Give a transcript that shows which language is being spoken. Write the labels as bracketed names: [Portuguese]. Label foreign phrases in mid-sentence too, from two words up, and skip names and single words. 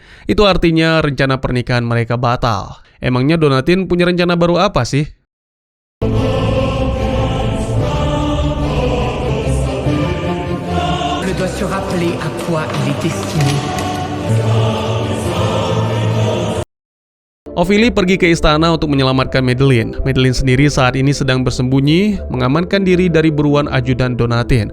[Indonesian] Itu artinya rencana pernikahan mereka batal. Emangnya Donatin punya rencana baru apa sih? [French] Je dois se rappeler à quoi il est destiné. [Indonesian] Ophelia pergi ke istana untuk menyelamatkan Madeline. Madeline sendiri saat ini sedang bersembunyi, mengamankan diri dari buruan ajudan Donatin.